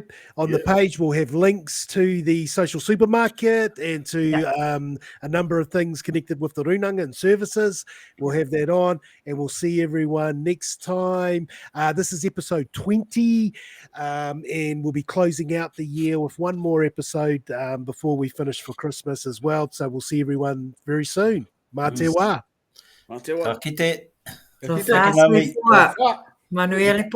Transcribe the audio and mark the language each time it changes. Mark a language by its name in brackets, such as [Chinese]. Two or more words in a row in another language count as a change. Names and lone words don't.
[English] On the page, we'll have links to the social supermarket and to a number of things connected with the runanga and services. We'll have that on, and we'll see everyone next time. This is episode 20, and we'll be closing out the year with one more episode before we finish for Christmas as well. So we'll see everyone very soon. [Māori] Mā te wā. Mā te wā. Ka kite. [English] So fast we forward. Manuel